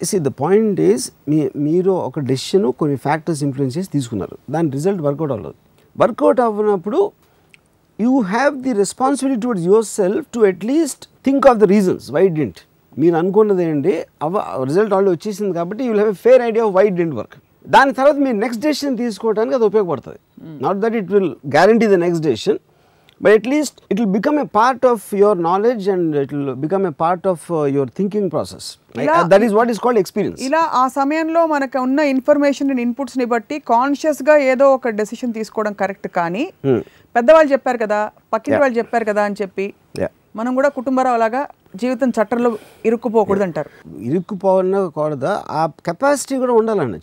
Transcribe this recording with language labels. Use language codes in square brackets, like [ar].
[en] See, the point is [te] మీరు ఒక decision కొన్ని ఫ్యాక్టర్స్ ఇన్ఫ్లుయెన్స్ చేసి తీసుకున్నారు, దాని రిజల్ట్ వర్కౌట్ అవ్వలేదు. Work out అవ్వనప్పుడు [en] You have the responsibility towards yourself to at least think of the reasons why it didn't. [te] మీరు అనుకున్నది ఏంటి, రిజల్ట్ ఆల్రెడీ వచ్చేసింది కాబట్టి [en] You will have a fair idea of why it didn't work. [te] దాని తర్వాత మీరు next decision తీసుకోవడానికి అది ఉపయోగపడుతుంది. [en] Not that it will guarantee the next decision, but at least it will become a part of your knowledge and it will become a part of your thinking process. That is what is called experience. [te] ఇలా ఆ సమయంలో మనకు ఉన్న information and inputs ని బట్టి conscious గా ఏదో ఒక డెసిషన్ తీసుకోవడం కరెక్ట్. కానీ పెద్దవాళ్ళు చెప్పారు కదా, పక్కింటి వాళ్ళు చెప్పారు కదా అని చెప్పి మనం కూడా కుటుంబరావు లాగా జీవితం చట్టంలో ఇరుక్కుపోకూడదు అంటారు. ఇరుక్కుపోకూడదా, ఆ కెపాసిటీ కూడా ఉండాలండి.